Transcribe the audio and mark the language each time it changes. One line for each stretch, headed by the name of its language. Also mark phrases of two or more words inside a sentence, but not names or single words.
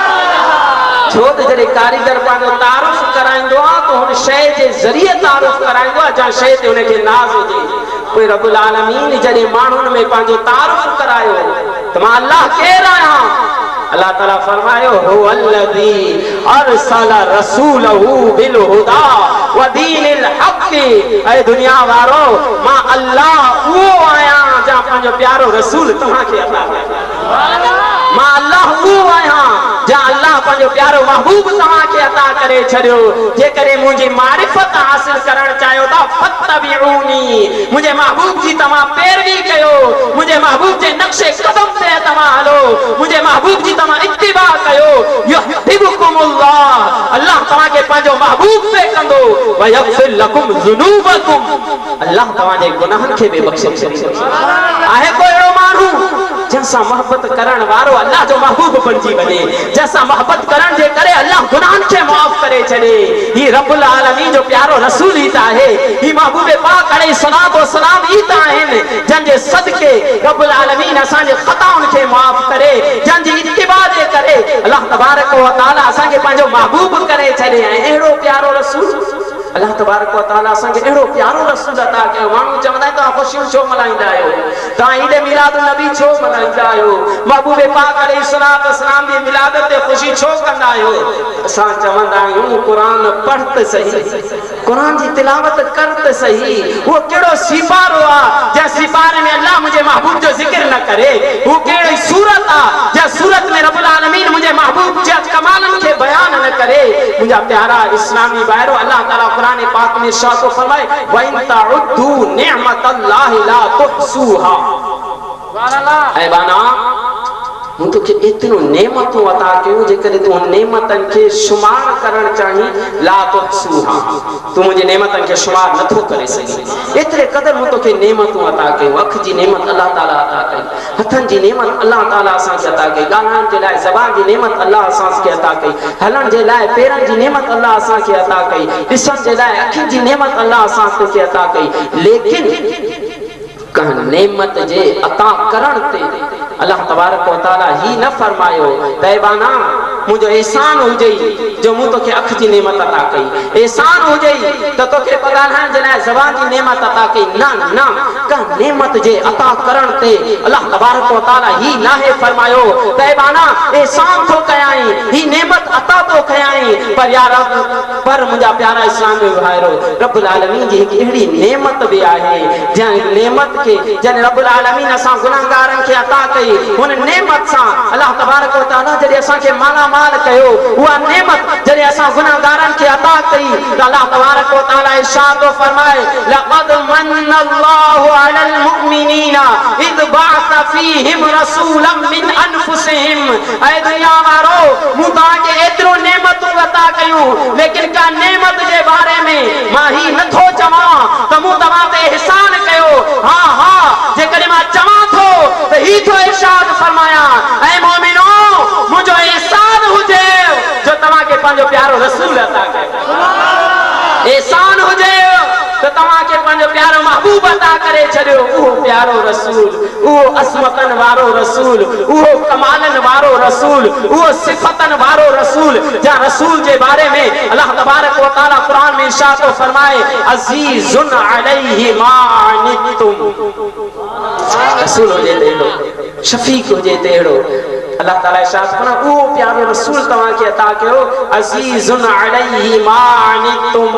Sindhi: छो त जॾहिं कारीगर पंहिंजो तारुफ़ कराईंदो आहे त हुन शइ जे ज़रिए तारुफ़ कराईंदो आहे, जंहिं शइ ते हुनखे नाज़ हुजे। पोइ
Arabic: رب العالمين
Sindhi: जॾहिं माण्हुनि में पंहिंजो तारुफ़ करायो त मां अल्लाह केरु आहियां, अल्लाह ताला फरमायो
Arabic: هو الذي أرسل رسوله بالهدى ودين الحق.
Sindhi: ऐ दुनिया वारो मां अल्लाह वो आया जा पंहिंजो प्यारो रसूल तव्हांखे अता कयो। मां अल्लाह वो आया जा अल्लाह पंहिंजो प्यारो महबूब तव्हांखे अता करे छॾियो। जेकॾहिं मुंहिंजी मारिफत हासिल करणु चाहियो था फत्तबिऊनी, मुंहिंजे महबूब जी तव्हां पैरवी कयो, मुंहिंजे महबूब जे नक्शे कदम ते तव्हां हलो, मुंहिंजे महबूब जी तव्हां इत्तिबा कयो। युहिब्बुकुमुल्लाह, अल्लाह तव्हांखे पंहिंजो महबूब पे कंदो।
Arabic: ويغفر لكم ذنوبكم,
Sindhi: अल्लाह तव्हांजे गुनाहनि खे बि बख़्शे छॾींदो। आहे कोई अहिड़ो माण्हू जंहिंसां मोहबत करण वारो अल्लाह जो महबूब बणिजी वञे, जंहिंसां मोहबत करण जे करे अल्लाह गुनाहनि खे माफ़ करे छॾे। ही
Arabic: رب العالمين
Sindhi: जो प्यारो रसूल ई त आहे, ही महबूब पाक
Arabic: عليه الصلاة والسلام
Sindhi: ई त आहिनि जंहिंजे सदके
Arabic: رب العالمين
Sindhi: असांजे ख़ताउनि खे माफ़ करे, जंहिंजी इत्तिबा जे करे
Arabic: الله تبارك وتعالى
Sindhi: असांखे पंहिंजो महबूब करे छॾे। ऐं अहिड़ो प्यारो रसूल
Arabic: الله تبارك وتعالى
Sindhi: असांखे अहिड़ो प्यारो रसूल अता कयो। माण्हू चवंदा आहिनि तव्हां ख़ुशियूं छो मल्हाईंदा आहियो, तव्हां ईद मिलादुन नबी छो मल्हाईंदा आहियो, महबूब पाक
Arabic: عليه الصلاة والسلام
Sindhi: जी मिलादत ते ख़ुशी छो कंदा आहियो। असां चवंदा आहियूं क़ुरान पढ़ त सही, क़ुरान जी तिलावत कर त सही। वो कहिड़ो सिपारो आहे जंहिं सिपारे में अल्लाह मुंहिंजे महबूब जो ज़िक्र न करे। वो कहिड़ी सूरत आहे जंहिं सूरत में
Arabic: رب العالمين
Sindhi: मुंहिंजे महबूब जे कमालनि खे बयान न करे। मुंहिंजा प्यारा इस्लामी भाइरो, अल्लाह ताला कुरान पाक में इरशाद फरमाए
Arabic: وإن تعدوا نعمة الله لا تحصوها.
Sindhi: ऐ बाना मूं तोखे एतिरो नेमतूं अता कयूं, जेकॾहिं तूं नेमतनि खे शुमार करणु चाहीं
Arabic: لا تحصوها,
Sindhi: तूं मुंहिंजी नेमतनि खे शुमार नथो करे सघीं। एतिरे क़दर मूं तोखे नेमतूं अता कयूं। अख जी नेमत अल्लाह ताला अता कई, हथनि जी नेमत अल्लाह ताला असांखे अता कई, ॻाल्हाइण जे लाइ ज़बान जी नेमत अल्लाह असांखे अता कई, हलण जे लाइ पेरनि जी नेमत अल्लाह असांखे अता कई, ॾिसण जे लाइ अखियुनि जी नेमत अल्लाह असांखे अता कई। लेकिन कंहिं नेमत जे अता करण ते
Arabic: الله تبارك وتعالى
Sindhi: ही न फरमायो त बाना मुंहिंजो एहसान हुजे जो मूं तोखे अख जी नेमत अता कई, एहसान हुजे त तोखे ॻाल्हाइण जे लाइ ज़बान जी नेमत अता कई। न न, कंहिं नेमत जे अता करण ते
Arabic: الله تبارك وتعالى
Sindhi: ही नाहे फरमायो त बाना एहसान थो कयाई, ही नेमत अता तो कयाई। पर यार पर मुंहिंजा प्यारा इस्लामी भाइरो,
Arabic: رب العالمين
Sindhi: जी हिकु अहिड़ी नेमत बि आहे जंहिं नेमत के जन
Arabic: رب العالمين
Sindhi: असां गुनाहगारनि खे अता कई। हुन नेमत सां
Arabic: الله تبارك وتعالى
Sindhi: जॾहिं असांखे माला माल कयो, उहा नेमत जॾहिं असां गुनाहगारनि खे अता कई त
Arabic: الله تبارك وتعالى
Sindhi: इरशाद फरमाए
Arabic: لقد من الله على المؤمنين إذ بعث فيهم رسولا من أنفسهم.
Sindhi: ऐ दुनिया वारो, मूं तव्हांखे एतिरो नेमतूं अता कयूं, लेकिन का नेमत जे बारे में मां ही नथो चवां त मूं तव्हां ते एहसान कयो। हाँ हाँ, जेकॾहिं मां चवां थो त ही थो इरशाद फरमाया ऐं मोमिनो मुंहिंजो एहसान हुजे जो तव्हांखे पंहिंजो प्यारो रसूल अता कयो, एहसान हुजे त तव्हांखे पंहिंजो प्यारो महबूब अता करे छॾियो। उहो प्यारो रसूल, उहो असमतन वारो रसूल, उहो कमालन वारो रसूल, उहो सिफतन वारो रसूल, जा रसूल जे बारे में
Arabic: الله تبارك وتعالى
Sindhi: कुरान में इरशाद फरमाए
Arabic: عزيز عليه ما عنتم.
Sindhi: रसूल हुजे तेड़ो, शफीक हुजे तेड़ो, अल्लाह ताला इरशाद फरमाए उहो प्यारो रसूल तव्हांखे अता कयो
Arabic: عزيز عليه ما عنتم.